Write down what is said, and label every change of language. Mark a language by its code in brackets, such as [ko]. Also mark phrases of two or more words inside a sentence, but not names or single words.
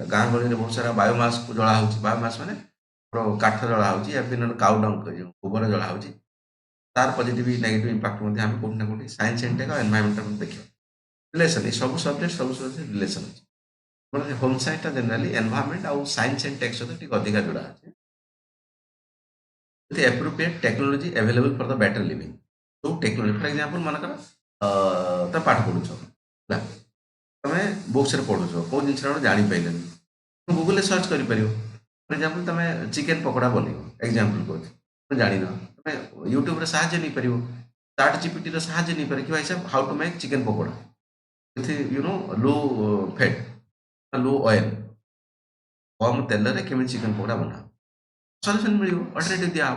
[or] ଗାଁ ଗହଳିରେ ବହୁତ ସାରା ବାୟୋମାସକୁ ଜଳା ହେଉଛି, ବାୟୋମାସ ମାନେ ଆମର କାଠ ଜଳା ହେଉଛି, [hi] या फिर [en] cow dung [or] ଯେଉଁ ଗୋବର ଜଳା ହେଉଛି, ତାର [en] positive negative impact [or] ମଧ୍ୟ ଆମେ କୋଉଠି ନା କୋଉଠି [en] science and tech [or] ଆଉ ଏନଭାୟରମେଣ୍ଟ ଦେଖିବା। ରିଲେସନ୍, ଏ ସବୁ [en] subject relation [or] ଅଛି। [en] home scienceଟା generally environment [or] ଆଉ [en] science and tech [or] ସହିତ ଟିକେ ଅଧିକା ଯୋଡ଼ା ଅଛି। [en] with appropriate technology available for the better living. So technology, for example, [or] ମନେକର ତମେ ପାଠ ପଢୁଛ ହେଲା, ତମେ ବୁକ୍ସରେ ପଢୁଛ, କୋଉ ଜିନିଷଟା ଗୋଟେ ଜାଣିପାରିଲନି, ଗୁଗୁଲରେ ସର୍ଚ୍ଚ କରିପାରିବ। [en] for example [or] ତମେ [en] chicken pakoda [or] ବନେଇବ, ଏକ୍ଜାମ୍ପଲ କହୁଛି, ତମେ ଜାଣିନ, ତମେ ୟୁଟ୍ୟୁବରେ ସାହାଯ୍ୟ ନେଇପାରିବ, ଚାଟ୍ ଜିପିଟିର ସାହାଯ୍ୟ ନେଇପାରିବ କି [hi] भाई साहब [en] how to make chicken pakoda with low fat, low oil, [or] କମ ତେଲରେ କେମିତି [en] chicken pakoda [or] ବନାଅ, ସଲ୍ୟୁସନ୍ ମିଳିବ, ଅଲ୍ଟରନେଟିଭ ଦିଆହବ।